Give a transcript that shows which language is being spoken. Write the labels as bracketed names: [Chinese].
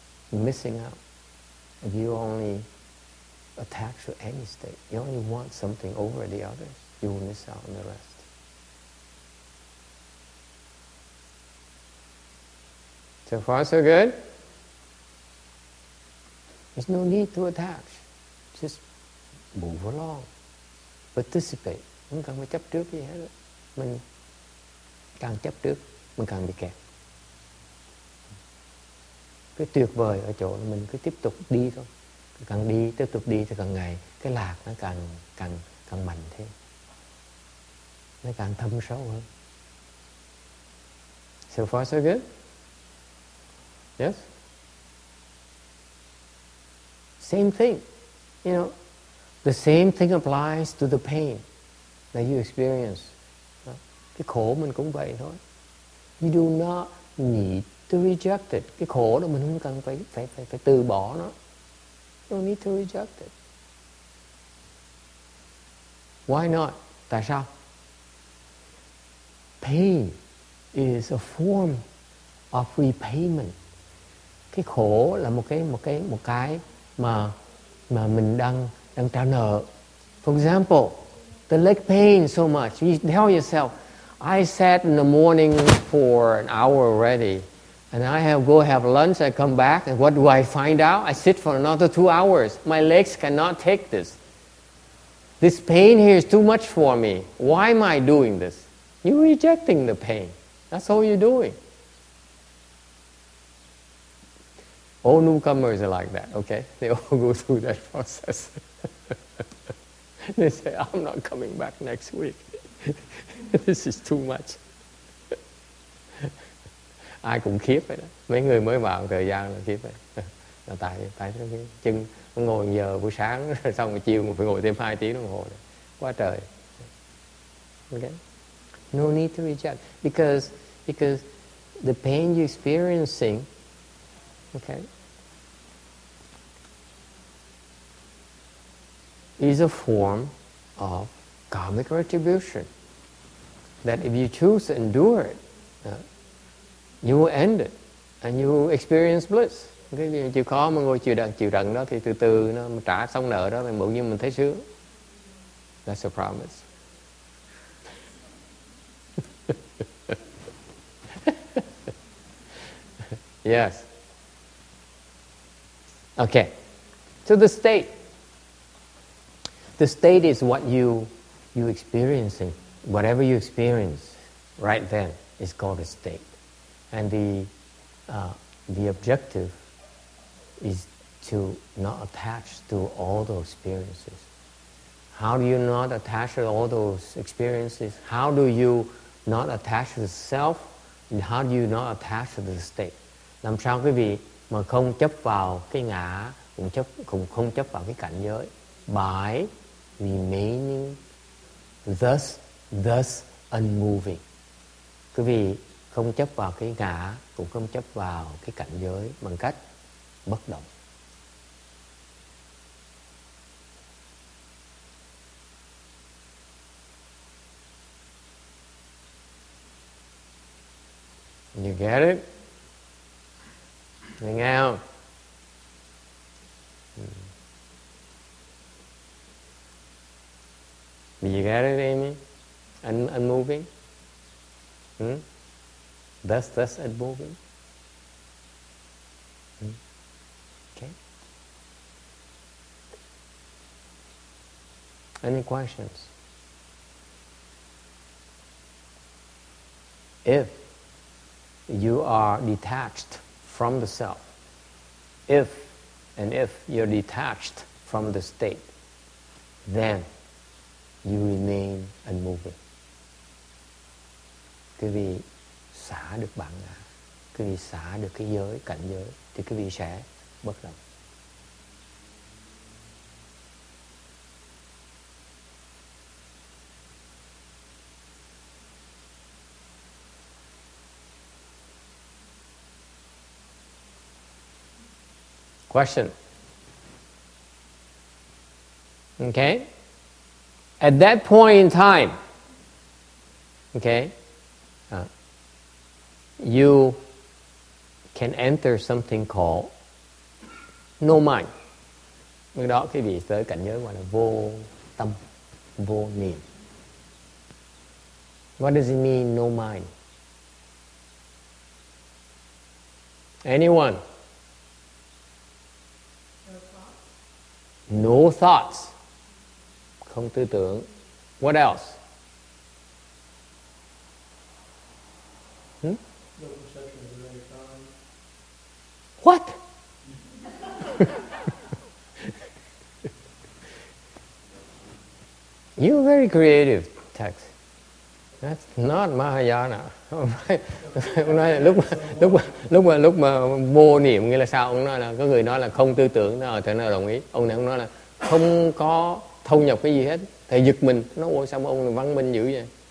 [English] You're missing out. If you only attach to any state, you only want something over the others, you will miss out on the rest. So far, so good? There's no need to attach. Just move along. Participate. [Vietnamese] Không cần phải chấp trước gì hết. Mình càng chấp trước, mình càng bị kẹt. Cái tuyệt vời ở chỗ là mình cứ tiếp tục đi thôi. Càng đi, tiếp tục đi thì càng ngày cái lạc nó càng mạnh thêm. Nó càng thâm sâu hơn. [English] So far, so good? Yes? Same thing. You know, the same thing applies to the pain that you experience. [Vietnamese] Cái khổ mình cũng vậy thôi. [English] You do not need to reject it. [Vietnamese] Cái khổ đó mình không cần phải từ bỏ nó. [English] You don't need to reject it. Why not? [Vietnamese] Tại sao? [English] Pain is a form of repayment. [Vietnamese] Cái khổ là một cái mà mình đang trả nợ. [English] For example, the leg pain so much. You tell yourself, I sat in the morning for an hour already, and I go have lunch, I come back, and what do I find out? I sit for another 2 hours. My legs cannot take this. This pain here is too much for me. Why am I doing this? You're rejecting the pain. That's all you're doing. All newcomers are like that, okay? They all go through that process. They say, I'm not coming back next week. This is too much. [Vietnamese] Ai cũng khiếp vậy đó. Mấy người mới vào thời gian là khiếp vậy. Là tại cái chân ngồi giờ buổi sáng xong rồi chiều mà phải ngồi thêm 2 tiếng đồng hồ này. Quá trời. [English] Okay? No need to reject. Because the pain you're experiencing, okay, is a form of karmic retribution. That if you choose to endure it, you will end it and you will experience bliss. [Vietnamese] Cái gì chịu khó mà ngồi chịu đựng đó thì từ từ nó trả xong nợ đó thì bỗng nhiên mình thấy sướng. [English] That's a promise. Yes. Okay. So the state. The state is what you experiencing. Whatever you experience right then is called a state. And the objective is to not attach to all those experiences. How do you not attach to all those experiences? How do you not attach to the self? And how do you not attach to the state? [Vietnamese] Làm sao quý vị mà không chấp vào cái ngã, cũng không chấp vào cái cảnh giới? [English] By remaining thus unmoving. [Vietnamese] Quý vị không chấp vào cái ngã, cũng không chấp vào cái cảnh giới bằng cách bất động. [English] You get it? [Vietnamese] Nghe không? [English] Do you get it, Amy? Unmoving? Thus unmoving? Okay. Any questions? If you are detached from the self, if you're detached from the state, then you remain unmoving. [Vietnamese] Quý vị xả được bản ngã, quý vị xả được cái giới, cảnh giới, thì quý vị sẽ bất động. [English] Question? Okay? At that point in time, okay, you can enter something called no mind. [Vietnamese] Lúc đó quý vị tới cảnh giới gọi là vô tâm, vô niệm. [English] What does it mean, no mind? Anyone? No thoughts. [Vietnamese] Không tư tưởng. [English] What else? No perception of any kind. What? You're very creative, text. That's not Mahayana. [Vietnamese] Ông nói lúc mà vô niệm nghĩa là sao? Ông nói là có người nói là không tư tưởng, nó thì nó đồng ý. Ông này ông nói là không có thâu nhập cái gì hết. Thầy giật mình, nó ôi sao mà ông này văn minh dữ vậy?